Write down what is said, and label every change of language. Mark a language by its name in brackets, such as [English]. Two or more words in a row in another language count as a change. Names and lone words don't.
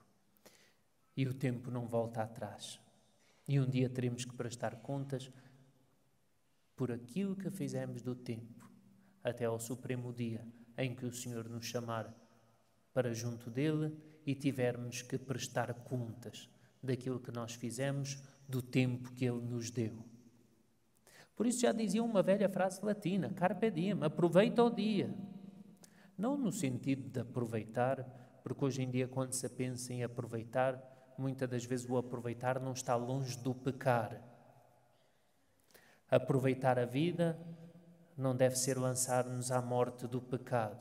[Portuguese] E o tempo não volta atrás. E um dia teremos que prestar contas por aquilo que fizemos do tempo, até ao supremo dia em que o Senhor nos chamar para junto dele e tivermos que prestar contas daquilo que nós fizemos, do tempo que ele nos deu. [Latin] Por isso já dizia uma velha frase latina, carpe diem, [Portuguese] aproveita o dia. Não no sentido de aproveitar, porque hoje em dia quando se pensa em aproveitar, muitas das vezes o aproveitar não está longe do pecar. Aproveitar a vida não deve ser lançar-nos à morte do pecado.